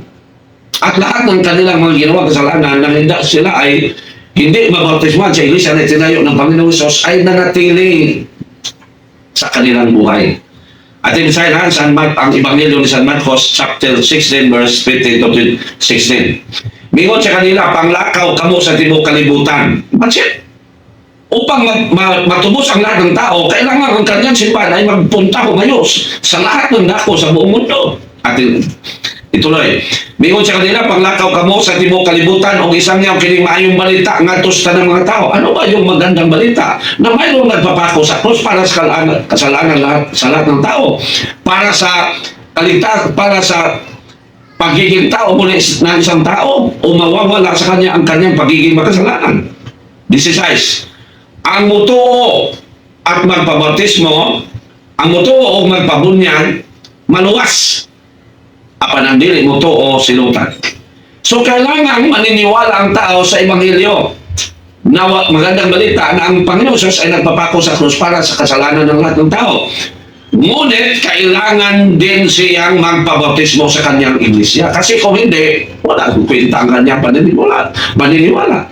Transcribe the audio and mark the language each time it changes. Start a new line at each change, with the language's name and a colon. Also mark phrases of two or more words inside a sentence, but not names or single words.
Filipino: At lahat ng kanilang mga ginawa kasalanan na hindi sila ay hindi mabautismuhan sa iglesia na itinayo ng Panginoon Hesus ay nanatili sa kanilang buhay. At basahin ang Ebanghelyo ni San Marcos
English: chapter 16 verse 15 to 16.
Cebuano: Mingon sa kanila, panglakaw kamo sa tibok kalibutan.
English: That's it.
Filipino: Upang matubos ang lahat ng tao, kailangan ang kanyang simbahan ay magpunta humayos sa lahat ng dako sa buong mundo. At ituloy,
Cebuano: mingon sa kanila, panglakaw kamo sa tibok kalibutan o isang niyaw kining maayong balita ngadtos tanang mga tao.
Filipino: Ano ba yung magandang balita? Na mayroong nagpapako sa krus para sa kasalanan sa lahat ng tao, para sa kaligtas, para sa pagiging tao muli ng isang tao o mawawala sa kanya ang kanyang pagiging makasalanan.
Cebuano: 16. Ang mutuo at magpabautismo, ang mutuo o magpabunyag, maluwas. Apan ang dili mutuo silutan.
Filipino: So kailangan maniniwala ang tao sa Ebanghelyo na magandang balita na ang Panginoon Hesus ay nagpapako sa krus para sa kasalanan ng lahat ng tao. Ngunit kailangan din siyang magpabautismo sa kanyang iglesia. Kasi kung hindi, wala kung kwenta ang kanyang paniniwala.